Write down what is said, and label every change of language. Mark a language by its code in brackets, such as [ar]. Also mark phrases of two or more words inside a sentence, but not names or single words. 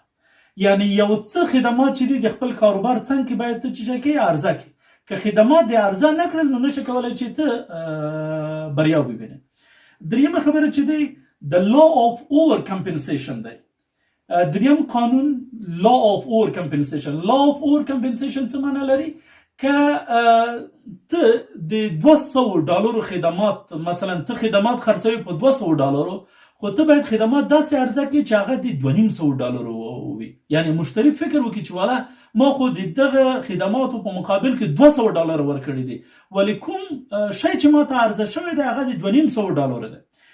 [ps] یعنی یو څه خدمات چې دي د خپل کاروبار څنګ کې باید ته څه شی کوې، عرضه کوې. که خدمات د عرضه نه کړل نو نشي کولی چې ته بریا ووینې. دریمه خبره چې دی د [en] law of over compensation [ps] دی. دریم قانون [en] law of over compensation. law of over compensation [ps] څه معنی لري؟ که ته د $200 خدمات، مثلا ته خدمات خرڅوي په $200، خو ته باید خدمات داسې عرضه کړي چې هغه د $250 وي. یعنی مشتری فکر وکړي چې والا ما خو د دغه خدماتو په مقابل کې $200 ورکړي دي، ولی کوم شی چې ما ته عرضه شوی دی هغه د $250 دی.